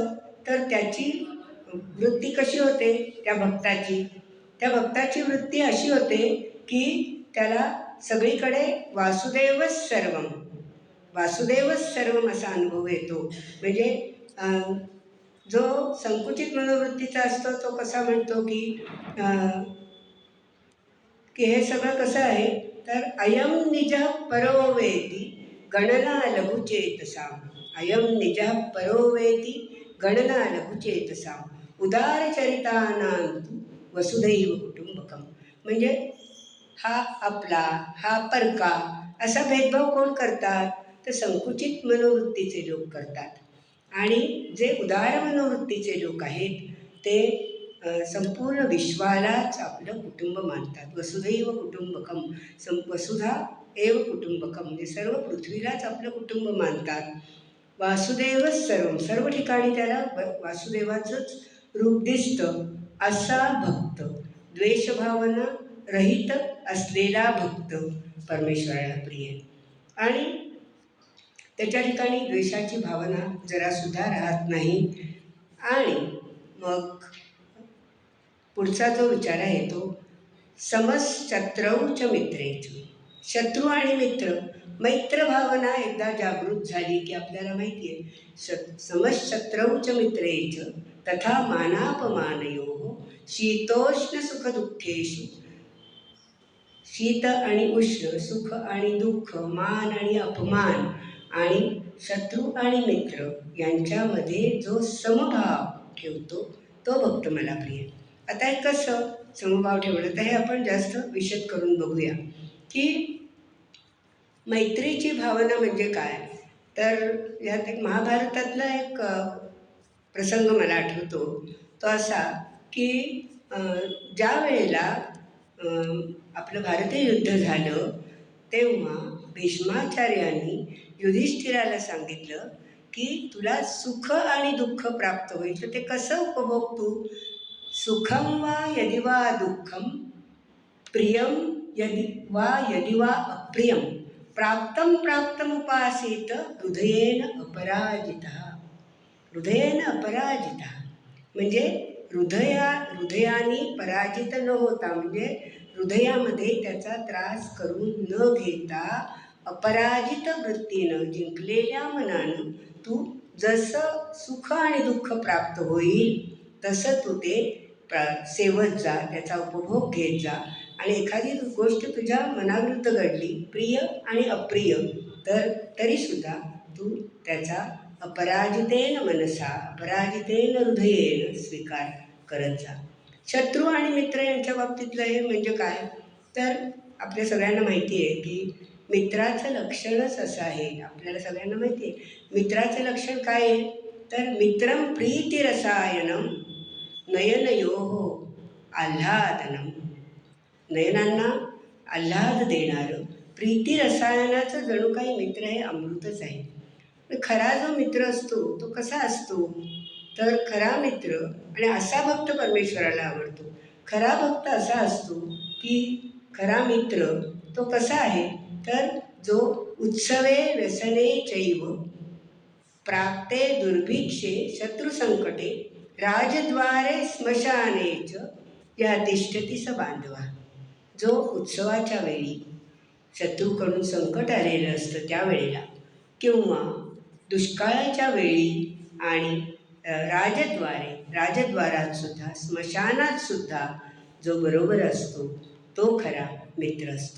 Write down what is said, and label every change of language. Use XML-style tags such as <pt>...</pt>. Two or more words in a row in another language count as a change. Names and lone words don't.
<mr>तर त्याची वृत्ती कशी होते? त्या भक्ताची वृत्ती अशी होते की त्याला सगळीकडे वासुदेवच सर्वम असा अनुभव येतो. म्हणजे जो संकुचित मनोवृत्तीचा असतो तो कसा म्हणतो की हे सगळं कसं आहे?</mr> <sa>तर अयम निजः परो वेति गणना लघुचेतसाम. अयम निजः परो वेति गणना लघुचेतसाम उदारचरितानां वसुधैव कुटुंबकम.</sa> <mr>म्हणजे हा आपला, हा परका असा भेदभाव कोण करतात? तर संकुचित मनोवृत्तीचे लोक करतात. आणि जे उदार मनोवृत्तीचे लोक आहेत ते संपूर्ण विश्वालाच आपलं कुटुंब मानतात.</mr> <sa>वसुधैव कुटुंबकम, वसुधा एव कुटुंबकम,</sa> <mr>म्हणजे सर्व पृथ्वीलाच आपलं कुटुंब मानतात. वासुदेवच सर्व ठिकाणी त्याला वासुदेवाचंच रूप दिसतं असा भक्त, द्वेषभावना रहित असलेला भक्त परमेश्वराला प्रिय. आणि त्याच्या ठिकाणी द्वेषाची भावना जरासुद्धा राहत नाही. आणि मग पुढचा जो विचार आहे तो</mr> <sa>समशत्रौ च मित्रेच.</sa> <mr>शत्रू आणि मित्र, मैत्र भावना एकदा जागृत झाली की आपल्याला माहिती आहे</mr> <sa>समशत्रौ च मित्रेच तथा मानापमानयोः शीतोष्ण सुखदुःखेषु.</sa> <mr>शीत आणि उष्ण, सुख आणि दुःख, मान आणि अपमान आणि शत्रू आणि मित्र यांच्यामध्ये जो समभाव ठेवतो तो भक्त मला प्रिय. आता हे कसं समभाव ठेवलं तर हे आपण जास्त विशद करून बघूया की मैत्रीची भावना म्हणजे काय. तर यात एक महाभारतातला एक प्रसंग मला आठवतो. तो असा की ज्या वेळेला आपलं भारतीय युद्ध झालं तेव्हा भीष्माचार्यांनी युधिष्ठिराला सांगितलं की तुला सुख आणि दुःख प्राप्त होईल तर ते कसं उपभोगतू.</mr> <sa>सुखम वा यदि वा दुःखम, प्रियम यदि वा अप्रियम, प्राप्तमुपासीत हृदयेन अपराजितः. हृदयेन अपराजितः</sa> <mr>म्हणजे हृदयाने पराजित न होता, म्हणजे हृदयामध्ये त्याचा त्रास करून न घेता अपराजित वृत्तीनं, जिंकलेल्या मनानं तू जसं सुख आणि दुःख प्राप्त होईल तसं तू ते सेवत जा, त्याचा उपभोग घेत जा. आणि एखादी गोष्ट तुझ्या मनाविरुद्ध घडली, प्रिय आणि अप्रिय, तर तरीसुद्धा तू त्याचा</mr> <sa>अपराजितेन मनसा अपराजितेन हृदयेन</sa> <mr>स्वीकार करत जा. शत्रू आणि मित्र यांच्या बाबतीतलं हे म्हणजे काय, तर आपल्या सगळ्यांना माहिती आहे की मित्राचं लक्षणच असं आहे, आपल्याला सगळ्यांना माहिती आहे मित्राचं लक्षण काय आहे, तर</mr> <sa>मित्रं प्रीतिरसायनम नयनयोः आल्हादनम.</sa> <mr>नयनांना आल्हाद देणारं प्रीती रसायनाचं जणू काही मित्र हे अमृतच आहे. खरा जो मित्र असतो तो कसा असतो, तर खरा मित्र आणि असा भक्त परमेश्वराला आवडतो. खरा भक्त असा असतो की खरा मित्र तो कसा आहे, तर जो</mr> <sa>उत्सवे व्यसने चैव प्राप्ते दुर्भिक्षे शत्रुसंकटे राजद्वारे स्मशाने च या तिष्ठती स बांधवा.</sa> <mr>जो उत्सवाच्या वेळी शत्रूकडून संकट आलेलं असतं त्यावेळेला, किंवा दुष्काळाच्या वेळी आणि राजद्वारातसुद्धा स्मशानातसुद्धा जो बरोबर असतो तो खरा मित्र असतो.</mr>